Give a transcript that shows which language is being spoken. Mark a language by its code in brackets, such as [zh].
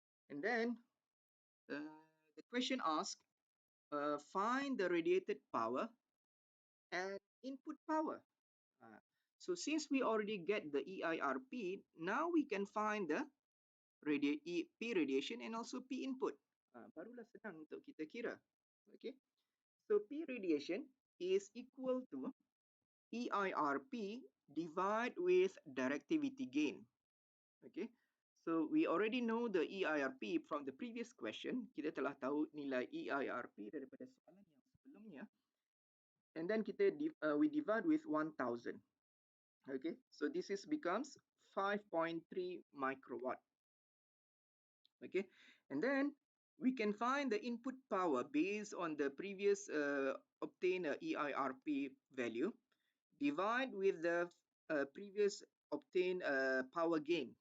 [en] And then the question asks find the radiated power and input power. So since we already get the EIRP, now we can find the P radiation and also P input. [ms] Barulah senang untuk kita kira. Okay. [en] So P radiation is equal to EIRP divided with directivity gain. Okay. So we already know the EIRP from the previous question. [ms] Kita telah tahu nilai EIRP daripada soalan yang sebelumnya. [en] And then we divide with 1000. Okay, so this becomes 5.3 microwatt. Okay, and then we can find the input power based on the previous obtained EIRP value, divide with the previous obtained power gain.